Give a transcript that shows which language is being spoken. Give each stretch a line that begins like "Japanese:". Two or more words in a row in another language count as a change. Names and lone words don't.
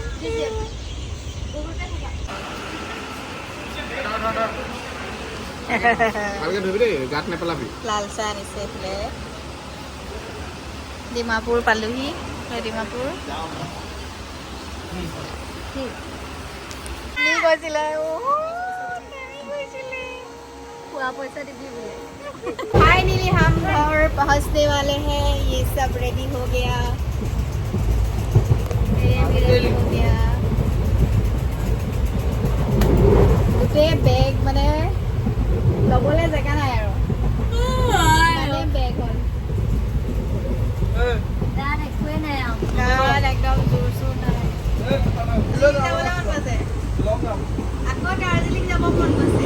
Assamese: ভালকে ধৰিবি দেই গাত নেপেলাবি লাল চাহ আনিছে এইফালে ডিমাপুৰ পালোহি ডিমাপুৰ গৈছিলে খোৱা পইচা দিবি বোলে
Hindi: फाइनली हम घर पहुंचने वाले हैं ये सब रेडी हो गया ये भी रेडी हो गया
Assamese: গোটেই বেগ মানে ল'বলৈ জেগা নাই আৰু মানে বেগ হ'ল তাত একোৱে নাই আৰু গাত একদম জোৰ চোৰ নাই যাবলৈ মন গৈছে আকৌ দাৰ্জিলিং যাব মন গৈছে